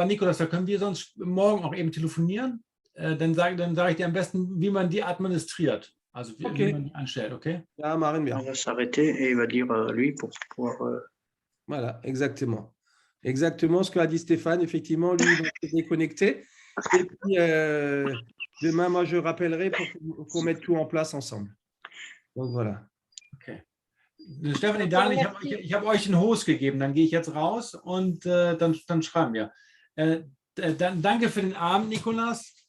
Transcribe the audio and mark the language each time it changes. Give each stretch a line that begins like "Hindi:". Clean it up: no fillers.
German: Aber Nikolas, da können wir sonst morgen auch eben telefonieren. Dann sage ich dir am besten, wie man die administriert. Also wie man die anstellt, okay? Ja, machen wir.
French: On va s'arrêter et il va dire lui pour pouvoir... Voilà, exactement. Exactement ce que a dit Stéphane. Effectivement, lui, il va se déconnecter. Et puis, demain, moi, je rappellerai pour qu'on mette tout en place ensemble. Donc, voilà.
German: Okay. Stefanie, Daniel, ich habe euch einen Host gegeben. Dann gehe ich jetzt raus und dann schreiben wir. Danke für den Abend, Nikolas.